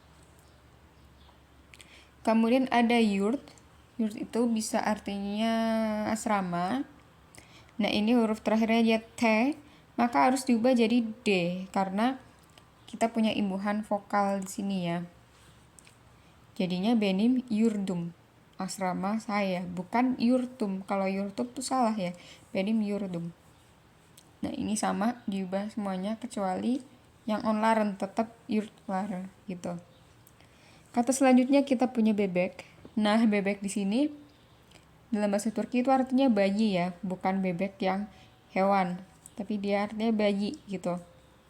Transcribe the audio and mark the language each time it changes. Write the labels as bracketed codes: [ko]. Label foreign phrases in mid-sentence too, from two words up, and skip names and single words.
[id] Kemudian ada yurt. Yurt itu bisa artinya asrama. Nah, ini huruf terakhirnya dia T, maka harus diubah jadi D karena kita punya imbuhan vokal di sini ya. [tr] Jadinya benim yurdum, [id] asrama saya, bukan yurtum. Kalau yurtum itu salah ya, [tr] benim yurdum. [id] Nah ini sama, diubah semuanya kecuali yang onlaren tetap yurtlaren gitu. Kata selanjutnya kita punya bebek. Nah bebek di sini dalam bahasa Turki itu artinya bayi ya, bukan bebek yang hewan, tapi dia artinya bayi gitu.